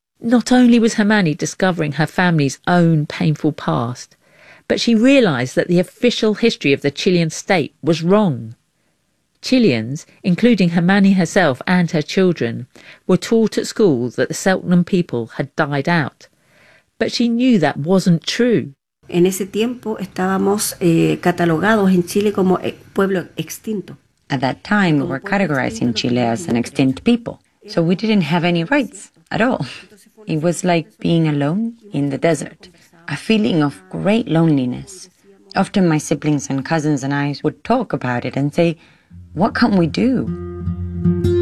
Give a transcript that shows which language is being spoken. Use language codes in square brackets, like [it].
[en] Not only was Hamani discovering her family's own painful past, but she realized that the official history of the Chilean state was wrong. Chileans, including Hamani herself and her children, were taught at school that the Seltnam people had died out. But she knew that wasn't true. [es] En ese tiempo estábamos catalogados en Chile como pueblo extinto. [en] At that time, we were categorized in Chile as an extinct people. So we didn't have any rights at all. It was like being alone in the desert, a feeling of great loneliness. Often my siblings and cousins and I would talk about it and say, what can we do?